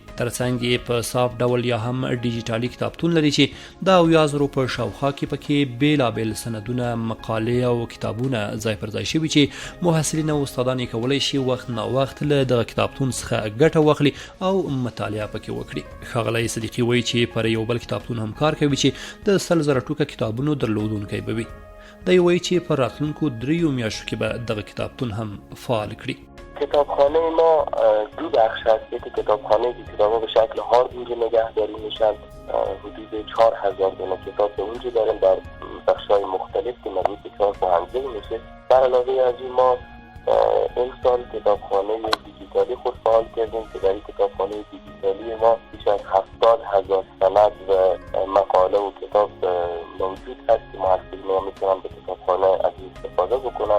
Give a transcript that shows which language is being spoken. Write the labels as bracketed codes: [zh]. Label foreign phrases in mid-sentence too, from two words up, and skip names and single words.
[ps] ترڅنګ یې په صاف ډول یا هم ډیجیټالي کتابتون لري چې د 10,000 په شاوخوا کې پکې بیلابیل سندونه، مقالې او کتابونه ځای پر ځای شوي چې محصلین او استادان یې کولی شي وخت نا وخت له دغه کتابتون څخه ګټه واخلي او مطالعه پکې وکړي. ښاغلی صدیقي وایي چې پر یو بل کتابتون هم کار کوي چې د 100,000 ټوکه کتابونو درلودونکی به وي. دی وایي چې په راتلونکو 3 میاشتو کې به دغه کتابتون هم فعال کړي. [fa] کتابخانه ما 2 بخش هست. یکی کتابخانه که کتابا به شکل هارد اینجا نگهداری میشن. حدود 4,000 دونه کتاب به اونجا داریم در بخش‌های مختلف که مربوط به کار پوهنځی میشه. در علاوه از این ما این سال کتابخانه دیجیتالی خود فعال کردیم که در این کتابخانه دیجیتالی ما بیش از 70,000 سند و مقاله و کتاب موجود هست که محصلین میتونن به کتابخانه از این استفاده بکنن.